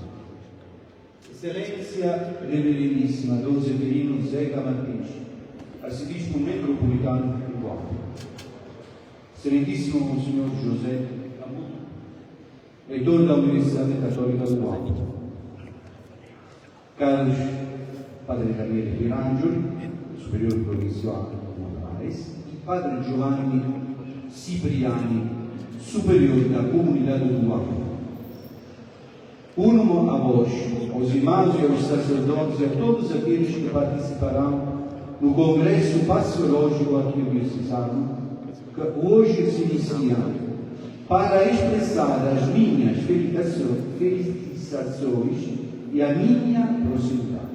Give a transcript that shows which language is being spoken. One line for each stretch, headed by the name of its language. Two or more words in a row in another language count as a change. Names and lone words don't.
Portuguese: Excelência Reverendíssima Dom Severino Zeca Martins, Arcebispo Metropolitano do Guangdong. Excelentíssimo Monsenhor José Camuto, reitor da Universidade Católica do Guangdong. Caros Padre Daniele Pirangeli,
Italian: superiore provinciale di Moraes,
Portuguese: e Padre Giovanni Cipriani, superiore da comunidade do Guangdong. Uno a vós, aos irmãos e aos sacerdotes e a todos aqueles que participarão no Congresso Passiológico Arquidiocesano, que hoje se inicia, para expressar as minhas felicitações e a minha proximidade.